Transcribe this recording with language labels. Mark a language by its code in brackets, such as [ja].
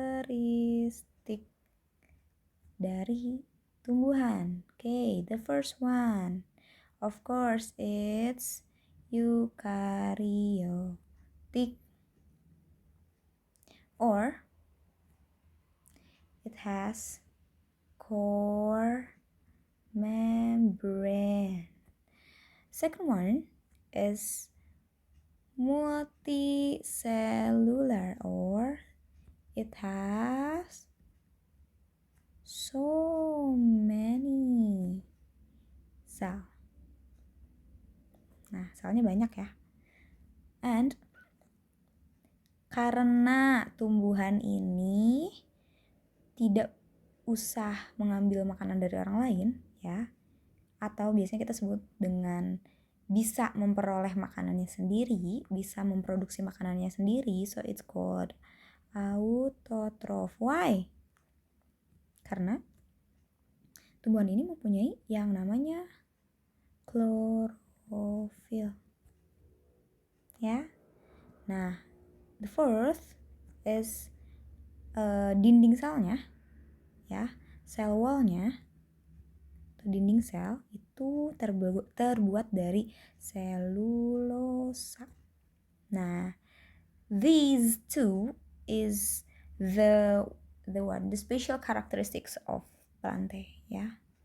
[id] Karakteristik dari tumbuhan. [en] Okay, the first one, of course, it's eukaryotic, or it has core membrane. Second one is multicellular, or it has so many cell. [id] Nah, selnya banyak ya. And karena tumbuhan ini tidak usah mengambil makanan dari orang lain, ya, atau biasanya kita sebut dengan bisa memperoleh makanannya sendiri, bisa memproduksi makanannya sendiri, [en] so it's called autotroph. Why? [id] Karena tumbuhan ini mempunyai yang namanya klorofil, ya. Nah, [en] the fourth is [id] dinding selnya, ya, cell wallnya atau dinding sel itu terbuat dari selulosa. [en] Nah, these two is the special characteristics of plantae, ya.